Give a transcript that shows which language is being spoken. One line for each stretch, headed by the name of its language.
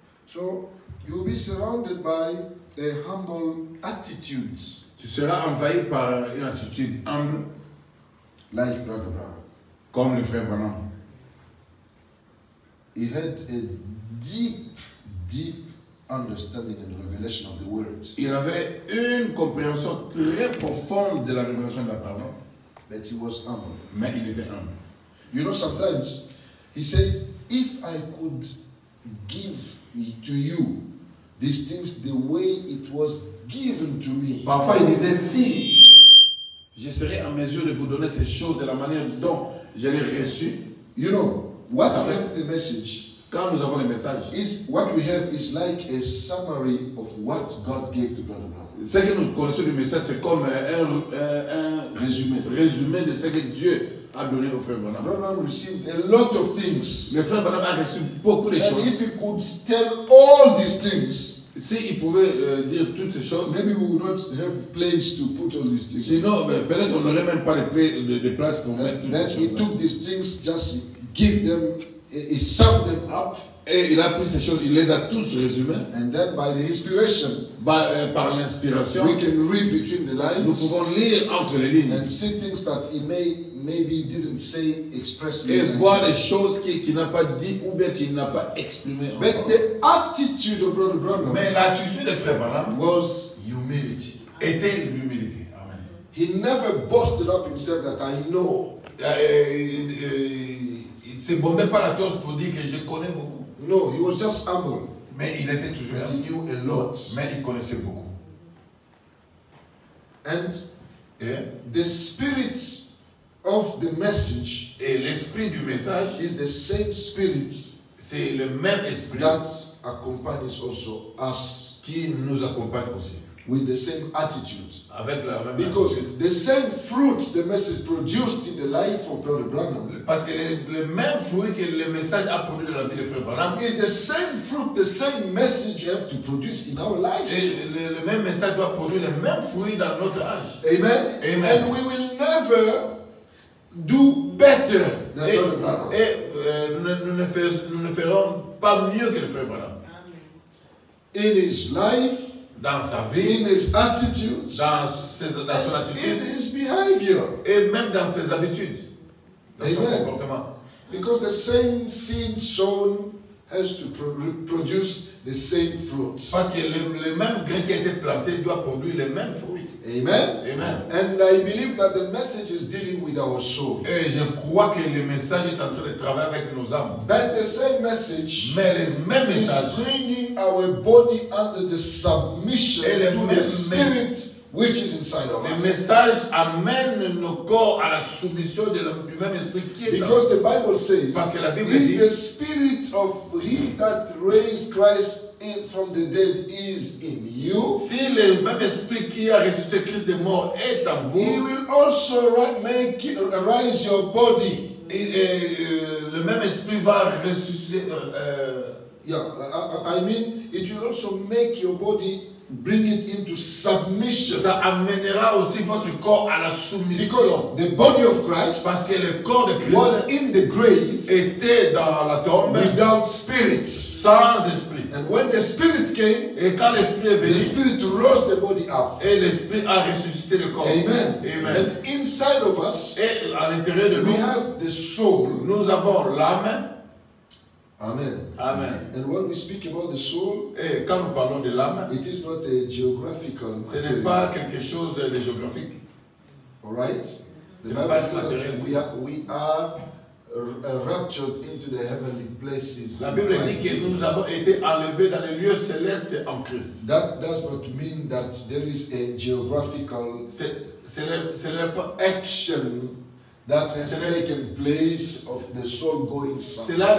English: So you'll be surrounded by a humble attitude,
French: Tu seras envahi par une attitude humble,
English: like Brother Branham.
French: comme le frère Branham.
English: He had a deep understanding and revelation of the word.
French: Il avait une compréhension très profonde de la révélation de la parole,
English: But he was humble.
French: mais il était humble.
English: You know, sometimes he said, if I could give to you these things the way it was given to me.
French: Parfois, il disait, si je serais en mesure de vous donner ces choses de la manière dont je l'ai reçu,
English: You know, what we have the message
French: quand nous avons les messages,
English: is what we have is like a summary of what God gave to Brother Branham.
French: ce que nous connaissons du message, c'est comme un Résumé. résumé de ce que Dieu a donné au frère Branham.
English: Brother Branham received a lot of things.
French: Le frère Branham a reçu beaucoup de
English: And
French: choses.
English: if he could tell all these things,
French: S'il pouvait dire toutes ces choses,
English: maybe we would not have place to put all these things.
French: sinon peut-être on n'aurait même pas de place pour mettre toutes
English: Then
French: ces
English: he
French: choses.
English: took these things, just give them, he summed them up,
French: Et il a pris ces choses, il les a tous résumées.
English: and then by the inspiration,
French: Par l'inspiration,
English: we can read between the
French: nous
English: lines
French: pouvons lire entre les lignes
English: and see things that he maybe didn't say expressly.
French: et voir des choses qu'il n'a pas dit ou bien qu'il n'a pas exprimées
English: But
French: encore.
English: the attitude of Brother Branham
French: Mais l'attitude de frère Branham
English: was humility.
French: était l'humilité. Amen.
English: He never boasted up himself that I know.
French: Il ne se bombait pas la torse pour dire que je connais beaucoup.
English: No, he was just humble.
French: Mais il était toujours
English: But he knew a lot.
French: mais il connaissait beaucoup.
English: And
French: Et
English: the spirit of the message
French: l'esprit du message,
English: is the same spirit
French: c'est le même esprit
English: that accompanies also us
French: qui nous accompagne aussi.
English: with the same attitude.
French: Avec la même
English: Because
French: attitude.
English: the same fruit the message produced in the life of Brother Branham
French: Parce que le même fruit que le message a produit dans la vie de frère Branham,
English: is the same fruit, the same message you have to produce in our lives.
French: et le même message doit produire le même fruit dans notre âge.
English: Amen.
French: Amen.
English: And we will never do better than
French: Et,
English: Brother Branham.
French: nous ne ferons pas mieux que le frère Branham.
English: In his life,
French: Dans sa vie,
English: in his attitude,
French: dans son
English: in
French: attitude,
English: his behavior.
French: et même dans ses habitudes, dans son
English: Amen.
French: comportement.
English: Because the same seed sown has to produce the same fruits.
French: Parce que le même grain qui a été planté doit produire les mêmes fruits.
English: Amen.
French: Amen.
English: And I believe that the message is dealing with our souls.
French: Et je crois que le message est en train de travailler avec nos âmes.
English: But the same message
French: Mais le même
English: is
French: message,
English: bringing our body under the submission
French: Et le
English: to
French: même
English: the spirit which is inside of
French: le
English: us.
French: message amène nos corps à la soumission du même esprit qui est en
English: Because the Bible says,
French: Parce que la Bible
English: if
French: dit-
English: the spirit of he that raised Christ from the dead is in you,
French: Si le même esprit qui a ressuscité Christ des morts est en vous,
English: will also rise your body.
French: le même esprit va ressusciter.
English: Yeah, I mean, it will also make your body, bring it into submission.
French: Ça amènera aussi votre corps à la soumission.
English: Because the body of Christ
French: Parce que le corps de
English: was
French: Christ
English: in the grave
French: était dans la tombe
English: without spirit.
French: sans esprit.
English: And when the spirit came,
French: Et quand l'esprit est
English: the
French: venu,
English: spirit rose the body up.
French: et l'esprit a ressuscité le corps.
English: Amen.
French: Amen.
English: And inside of us,
French: Et à l'intérieur de
English: we
French: nous,
English: have the soul,
French: nous avons l'âme
English: Amen.
French: Amen.
English: And when we speak about the soul,
French: Et quand nous parlons de l'âme,
English: it is not a geographical
French: ce n'est
English: material.
French: pas quelque chose de géographique.
English: All right? The
French: C'est
English: Bible
French: pas
English: says
French: matériel.
English: that we are raptured into the heavenly places.
French: La
English: in
French: Bible
English: Christ
French: dit que nous
English: Jesus.
French: avons été enlevés dans les lieux célestes en Christ.
English: That does not mean that there is a geographical
French: Ce n'est pas
English: action that has taken place of the soul going somewhere.